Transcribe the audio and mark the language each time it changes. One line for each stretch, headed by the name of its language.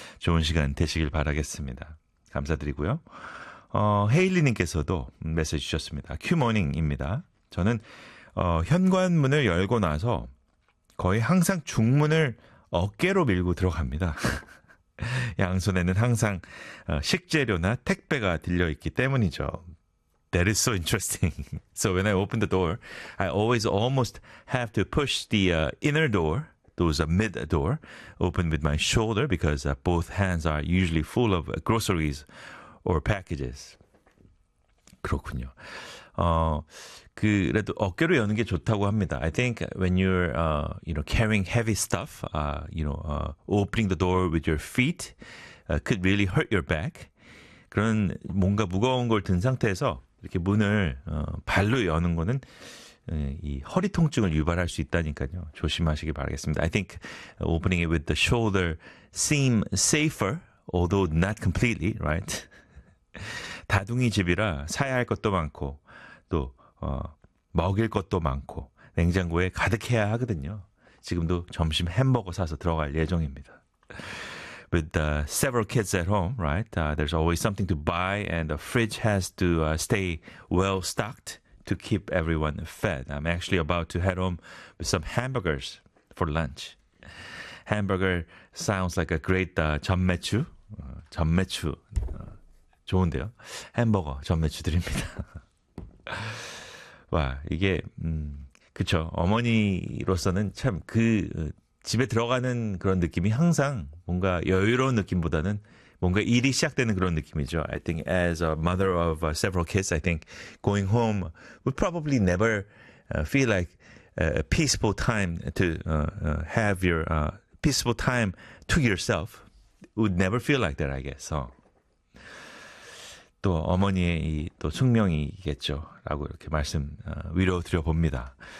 Korean: 좋은 시간 되시길 바라겠습니다. 감사드리고요. 헤일리님께서도 메시지 주셨습니다. 큐모닝입니다. 저는 현관문을 열고 나서 거의 항상 중문을 어깨로 밀고 들어갑니다. 양손에는 항상 식재료나 택배가 들려있기 때문이죠.
English: That is so interesting. So when I open the door, I always almost have to push the inner door, those mid door, open with my shoulder because both hands are usually full of groceries or packages.
Korean: 그렇군요. 그래도 어깨로 여는 게 좋다고 합니다.
English: I think when you're, you know, carrying heavy stuff, you know, opening the door with your feet could really hurt your back.
Korean: 그런 뭔가 무거운 걸 든 상태에서 이렇게 문을 발로 여는 거는 이 허리 통증을 유발할 수 있다니까요. 조심하시길 바라겠습니다.
English: I think opening it with the shoulder seem safer, although not completely, right?
Korean: 다둥이 집이라 사야 할 것도 많고 또 먹일 것도 많고 냉장고에 가득해야 하거든요. 지금도 점심 햄버거 사서 들어갈 예정입니다.
English: With several kids at home, right? There's always something to buy and the fridge has to stay well stocked to keep everyone fed. I'm actually about to head home with some hamburgers for lunch. Hamburger sounds like a great
Korean: 전매추. 전매추. 좋은데요. 햄버거 전매추 드립니다. 와, 이게 그쵸. 어머니로서는 참 그 집에 들어가는 그런 느낌이 항상 뭔가 여유로운 느낌보다는 뭔가 일이 시작되는 그런 느낌이죠.
English: I think as a mother of several kids, I think going home would probably never feel like a peaceful time to have your peaceful time to yourself. Would never feel like that, I guess. So.
Korean: 또 어머니의 이 또 숙명이겠죠. 라고 이렇게 말씀 위로 드려봅니다.